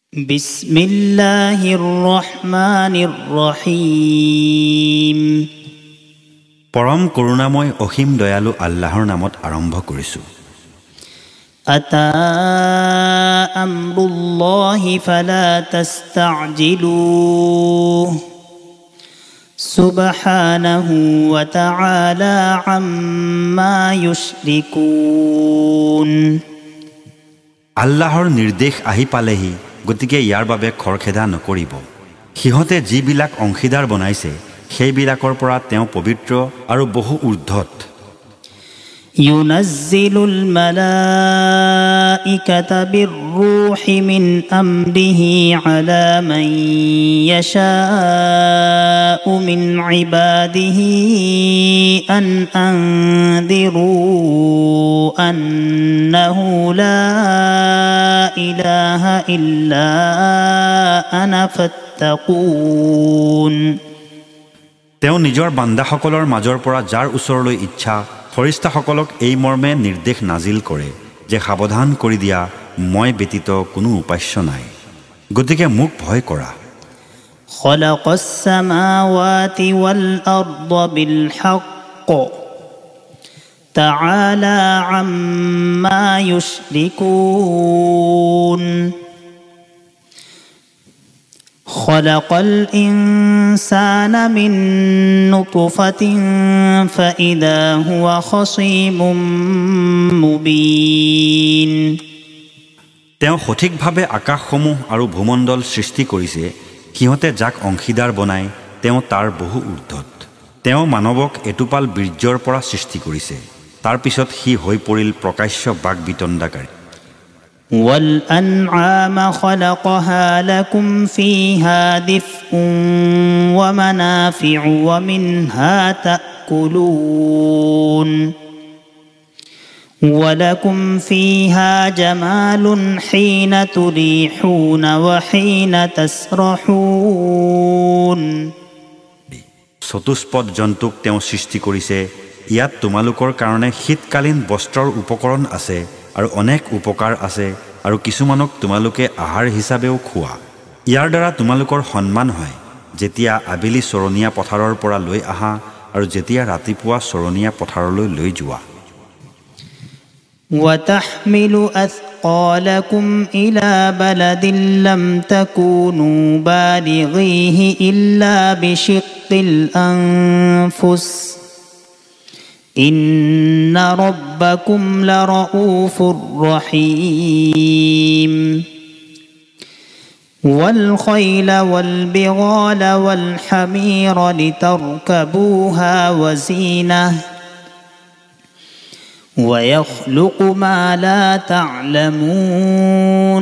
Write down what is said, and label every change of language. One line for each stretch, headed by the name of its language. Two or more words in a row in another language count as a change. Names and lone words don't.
Arabic: بسم الله الرحمن الرحيم.
Assamese: পৰম করুণাময় অসীম দয়ালু আল্লাহৰ নামত আৰম্ভ কৰিছো।
Arabic: أتى أمر الله فلا تستعجلوه سبحانه وتعالى عما يشركون.
Assamese: আল্লাহৰ নিৰ্দেশ আহি পালেহি, গতিকে ইয়াৰ বাবে খৰখেদা নকৰিব। সিহঁতে যিবিলাক অংশীদাৰ বনাইছে সেইবিলাকৰ পৰা তেওঁ পবিত্ৰ আৰু বহু ঊৰ্ধ্বত।
Arabic: ينزل الملائكة بالروح من أمره على من يشاء من عباده أن أنذروا أنه لا إله إلا أنا فاتقون.
Assamese: তেওঁ নিজৰ বান্দাসকলৰ মাজৰ পৰা যাৰ ওচৰলৈ ইচ্ছা ফৰিস্তাসকলক এই মৰ্মে নিৰ্দেশ নাজিল কৰে যে সাৱধান কৰি দিয়া, মই ব্যতীত কোনো উপাস্য নাই, গতিকে মোক ভয় কৰা।
Arabic: خلق السماوات والأرض بالحق تعالى عما يشركون. خلق الإنسان من نطفة فإذا هو خصيم مبين।
Assamese: তেওঁ সঠিকভাৱে আকাশসমূহ আৰু ভূমণ্ডল সৃষ্টি কৰিছে, সিহঁতে যাক অংশীদাৰ বনায় তেওঁ তাৰ বহু ঊৰ্ধ্বত। তেওঁ মানৱক এটোপাল বীৰ্যৰ পৰা সৃষ্টি কৰিছে, তাৰ পিছত সি হৈ পৰিল প্ৰকাশ্য বাক বিতণ্ডাকাৰী।
Arabic: والأنعام خلقها لكم فيها دفء ومنافع ومنها تأكلون ولكم فيها جمال حين تريحون وحين تسرحون।
Assamese: চতুষ্পদ জন্তুক তেওঁ সৃষ্টি কৰিছে, ইয়াত তোমালোকৰ কাৰণে শীতকালীন বস্ত্ৰৰ উপকৰণ আছে আৰু অনেক উপকাৰ আছে, আৰু কিছুমানক তোমালোকে আহাৰ হিচাপেও খোৱা। ইয়াৰ দ্বাৰা তোমালোকৰ সন্মান হয় যেতিয়া আবেলি চৰণীয়া পথাৰৰ পৰা লৈ আহা আৰু যেতিয়া ৰাতিপুৱা চৰণীয়া পথাৰলৈ লৈ যোৱা।
Arabic: وتحمل أثقالكم إلى بلد لم تكونوا بالغيه إلا بشق الأنفس إن ربكم لرؤوف رحيم والخيل والبغال والحمير لتركبوها وزينة ويخلق ما لا تعلمون।